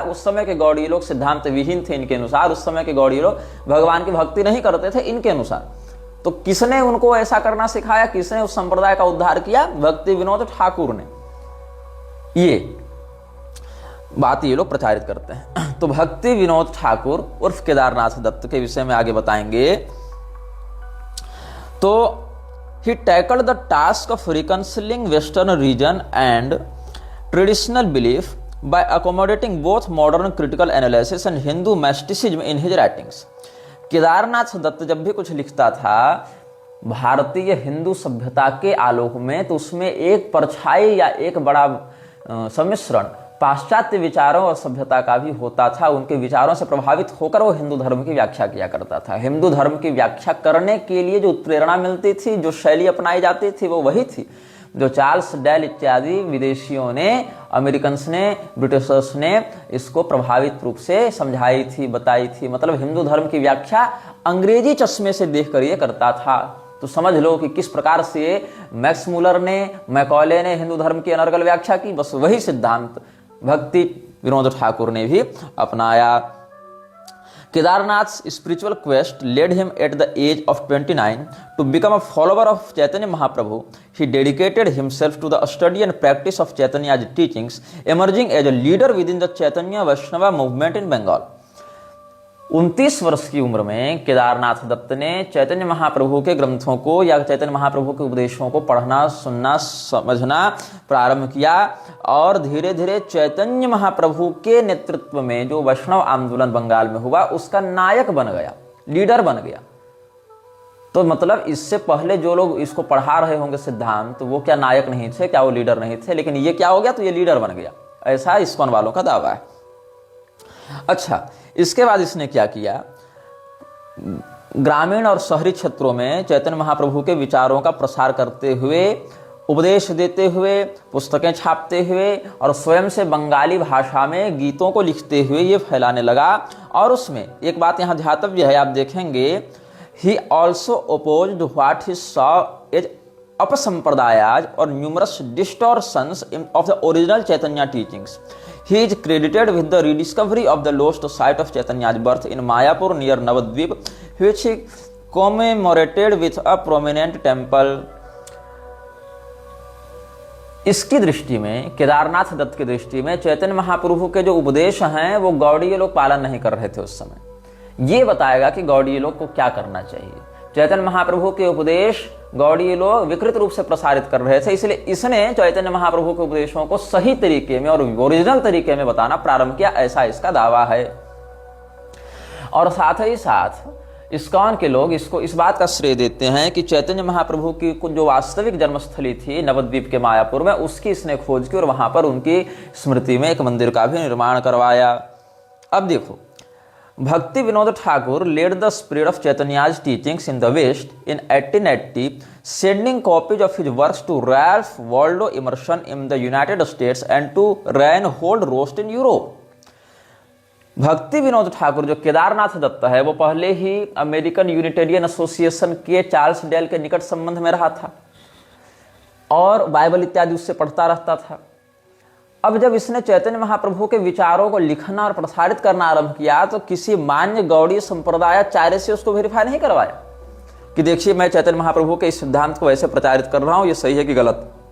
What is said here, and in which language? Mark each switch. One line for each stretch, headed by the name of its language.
Hindi: उस समय के गौड़ीय लोग सिद्धांत विहीन थे इनके अनुसार। उस समय के गौड़ीय लोग भगवान की भक्ति नहीं करते थे इनके अनुसार। तो किसने उनको ऐसा करना सिखाया, किसने उस संप्रदाय का उद्धार किया? भक्ति विनोद ठाकुर ने। ये बात ये लोग प्रचारित करते हैं। तो भक्ति विनोद ठाकुर उर्फ केदारनाथ दत्त के विषय में आगे बताएंगे। तो
English: he tackled the task of reconciling Western region and traditional belief by accommodating both modern critical analysis and Hindu mysticism in his writings.
Hindi: Kedarnath Dutt जब भी कुछ लिखता था भारतीय हिंदू सभ्यता के आलोक में, तो उसमें एक परछाई या एक बड़ा सम्मिश्रण पाश्चात्य विचारों और सभ्यता का भी होता था। उनके विचारों से प्रभावित होकर वो हिंदू धर्म की व्याख्या किया करता था। हिंदू धर्म की व्याख्या करने के लिए जो प्रेरणा मिलती थी, जो शैली अपनाई जाती थी, वो वही थी जो चार्ल्स डैल इत्यादि विदेशियों ने, अमेरिकन्स ने, ब्रिटिशर्स ने इसको प्रभावित रूप से समझाई थी, बताई थी। मतलब हिंदू धर्म की व्याख्या अंग्रेजी चश्मे से देखकर ये करता था। तो समझ लो कि किस प्रकार से मैक्स मुलर ने, मैकॉले ने हिंदू धर्म की अनर्गल व्याख्या की, बस वही सिद्धांत भक्ति विनोद ठाकुर ने भी अपनाया।
English: Kedarnath's spiritual quest led him at the age of 29 to become a follower of Chaitanya Mahaprabhu. He dedicated himself to the study and practice of Chaitanya's teachings, emerging as a leader within the Chaitanya Vaishnava movement in Bengal.
Hindi: 29 वर्ष की उम्र में केदारनाथ दत्त ने चैतन्य महाप्रभु के ग्रंथों को या चैतन्य महाप्रभु के उपदेशों को पढ़ना, सुनना, समझना प्रारंभ किया और धीरे धीरे चैतन्य महाप्रभु के नेतृत्व में जो वैष्णव आंदोलन बंगाल में हुआ उसका नायक बन गया, लीडर बन गया। तो मतलब इससे पहले जो लोग इसको पढ़ा रहे होंगे सिद्धांत, तो वो क्या नायक नहीं थे, क्या वो लीडर नहीं थे? लेकिन ये क्या हो गया? तो ये लीडर बन गया, ऐसा इस्कॉन वालों का दावा है। अच्छा, इसके बाद इसने क्या किया? ग्रामीण और शहरी क्षेत्रों में चैतन्य महाप्रभु के विचारों का प्रसार करते हुए, उपदेश देते हुए, पुस्तकें छापते हुए और स्वयं से बंगाली भाषा में गीतों को लिखते हुए ये फैलाने लगा। और उसमें एक बात यहाँ ध्यातव्य है, आप देखेंगे,
English: He also opposed what he saw as अपसंप्रदायाज और numerous distortions of the original Chaitanya teachings. He is credited with the rediscovery of the lost site of Chaitanya's birth in Mayapur near Navadvip, which he commemorated with a prominent temple.
Hindi: इसकी दृष्टि में, केदारनाथ दत्त की दृष्टि में, चैतन्य महाप्रभु के जो उपदेश हैं वो गौड़ीय लोग पालन नहीं कर रहे थे उस समय। ये बताएगा कि गौड़ीय लोग को क्या करना चाहिए। चैतन्य महाप्रभु के उपदेश गौड़ीय लोग विकृत रूप से प्रसारित कर रहे थे, इसलिए इसने चैतन्य महाप्रभु के उपदेशों को सही तरीके में और ओरिजिनल तरीके में बताना प्रारंभ किया, ऐसा इसका दावा है। और साथ ही साथ इस्कॉन के लोग इसको इस बात का श्रेय देते हैं कि चैतन्य महाप्रभु की जो वास्तविक जन्मस्थली थी नवद्वीप के मायापुर में, उसकी इसने खोज की और वहां पर उनकी स्मृति में एक मंदिर का भी निर्माण करवाया। अब देखो,
English: Bhakti Vinod Thakur led the spread of Chaitanya's teachings in the West in 1880, sending copies of his works to Ralph Waldo Emerson in the United States and to Reinhold Rost in Europe.
Hindi: भक्ति विनोद ठाकुर जो केदारनाथ दत्त है वो पहले ही अमेरिकन यूनिटेरियन एसोसिएशन के Charles del के निकट संबंध में रहा था और बाइबल इत्यादि उससे पढ़ता रहता था। अब जब इसने चैतन्य महाप्रभु के विचारों को लिखना और प्रसारित करना आरंभ किया तो किसी मान्य गौड़ीय संप्रदायाचार्य से उसको वेरीफाई नहीं करवाया कि देखिए मैं चैतन्य महाप्रभु के इस सिद्धांत को ऐसे प्रचारित कर रहा हूं, ये सही है कि गलत।